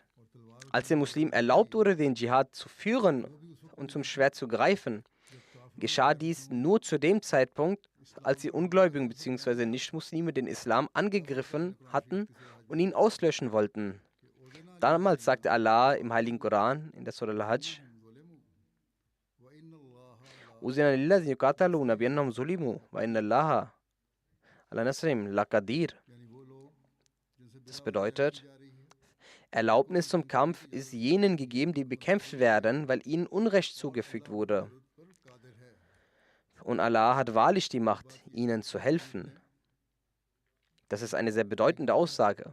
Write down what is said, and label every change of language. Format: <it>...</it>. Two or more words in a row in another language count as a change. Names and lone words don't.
<de>Als den Muslimen erlaubt wurde, den Dschihad zu führen und zum Schwert zu greifen, geschah dies nur zu dem Zeitpunkt, als die Ungläubigen bzw. Nichtmuslime den Islam angegriffen hatten und ihn auslöschen wollten. Damals sagte Allah im Heiligen Koran in der Surah Al-Hajj:</de> <ar>"أذن للذين يقاتلون بأنهم ظلموا وإن الله على نصرهم لقدير."</ar> <de>Das bedeutet, Erlaubnis zum Kampf ist jenen gegeben, die bekämpft werden, weil ihnen Unrecht zugefügt wurde. Und Allah hat wahrlich die Macht, ihnen zu helfen. Das ist eine sehr bedeutende Aussage.</de>